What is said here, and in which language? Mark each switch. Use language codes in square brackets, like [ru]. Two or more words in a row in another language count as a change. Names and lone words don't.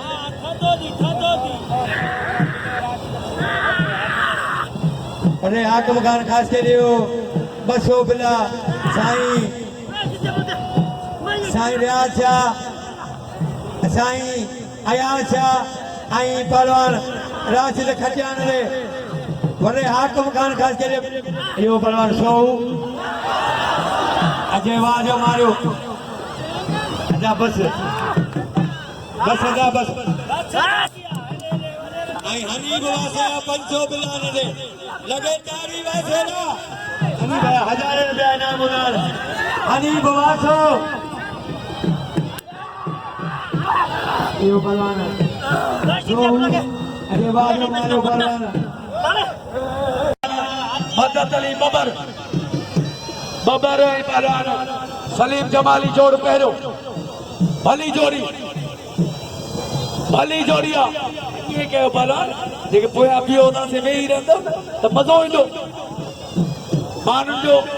[sd] अरे हाकिम खान ख़ासि करे बसो बिला साईं रियाज़ शाह साईं अयाज़ शाह ऐं पहलवान राशिद खटियान रे वॾे हाकिम खान ख़ासि करे इहो पहलवान सोहू अजय वाह जो मारियो अजा बस अजा बस ऐं हनीफ वासे पंचो बिलान रे लगे तारी वासे ना हनीफ हज़ारे रुपया इनाम उनार हनीफ वासो इहो पहलवान अजय वाह जो मारियो पहलवान मदद अली बबर ऐं पहलवान सलीम जमाली जोड़ पहिरियों भली जोड़ी आहे कीअं कयो पहलवान जेके पोयां बीहो हुतां वेही रहंदो त मज़ो ईंदो माण्हुनि जो